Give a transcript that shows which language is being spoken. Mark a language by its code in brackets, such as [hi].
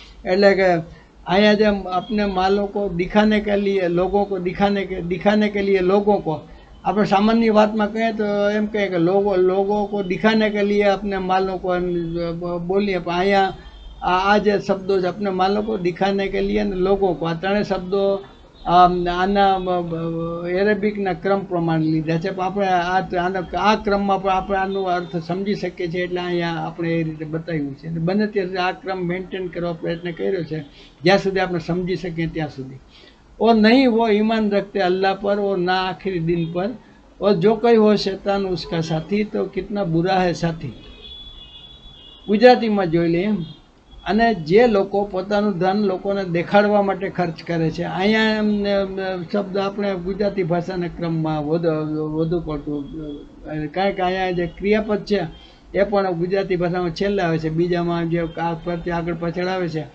[gu] એટલે કે અહીંયા જેમ આપણે [hi] માલો કો દિખાને કે લીએ લોગો કો [gu] દિખાને કે લીએ લોગો કો, આપણે સામાન્ય વાતમાં કહીએ તો એમ કહીએ કે લોગો કો દિખાને કે લીએ આપણે માલો કો બોલીએ, પણ અહીંયા આ જે શબ્દો છે આપણે માલો કો દિખાને કે લીએ ને લોગો કો, આ ત્રણેય શબ્દો આના એરેબિકના ક્રમ પ્રમાણે લીધા છે. પણ આપણે આ ક્રમમાં પણ આપણે આનો અર્થ સમજી શકીએ છીએ એટલે અહીંયા આપણે એ રીતે બતાવ્યું છે. બને ત્યાં આ ક્રમ મેન્ટેન કરવા પ્રયત્ન કર્યો છે જ્યાં સુધી આપણે સમજી શકીએ ત્યાં સુધી. [hi] और नहीं वो ईमान रखते अल्लाह पर और ना आखिरी दिन पर, और जो कोई हो शैतान उसका साथी, तो कितना बुरा है साथी. [gu] ગુજરાતીમાં જોઈ લઈએ. અને જે લોકો પોતાનું ધન લોકોને દેખાડવા માટે ખર્ચ કરે છે, અહીંયા શબ્દ આપણે ગુજરાતી ભાષાના ક્રમમાં વધુ પડતું, કારણ કે અહીંયા જે ક્રિયાપદ છે એ પણ ગુજરાતી ભાષામાં છેલ્લે આવે છે, બીજામાં જે આગળ પાછળ આવે છે.